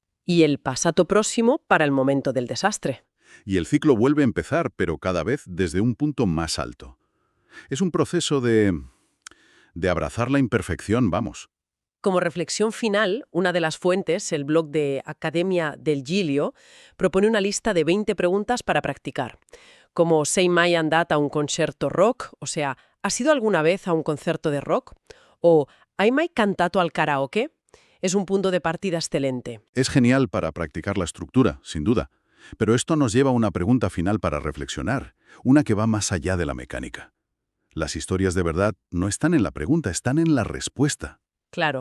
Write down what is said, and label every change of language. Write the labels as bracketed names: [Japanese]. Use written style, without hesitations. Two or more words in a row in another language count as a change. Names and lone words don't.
[Spanish] Y el [Italian] passato próximo [Spanish] para el momento del desastre. Y el ciclo vuelve a empezar, pero cada vez desde un punto más alto. Es un proceso de abrazar la imperfección, vamos. Como reflexión final, una de las fuentes, el blog de Accademia del Giglio, propone una lista de 20 preguntas para practicar, como [Italian] «Sei mai andata a un concerto rock?», [Spanish] o sea, ¿has ido alguna vez a un concierto de rock? [Italian] O «Hai mai cantato al karaoke?». [Spanish] Es un punto de partida excelente. Es genial para practicar la estructura, sin duda. Pero esto nos lleva a una pregunta final para reflexionar, una que va más allá de la mecánica. Las historias de verdad no están en la pregunta, están en la respuesta. Claro.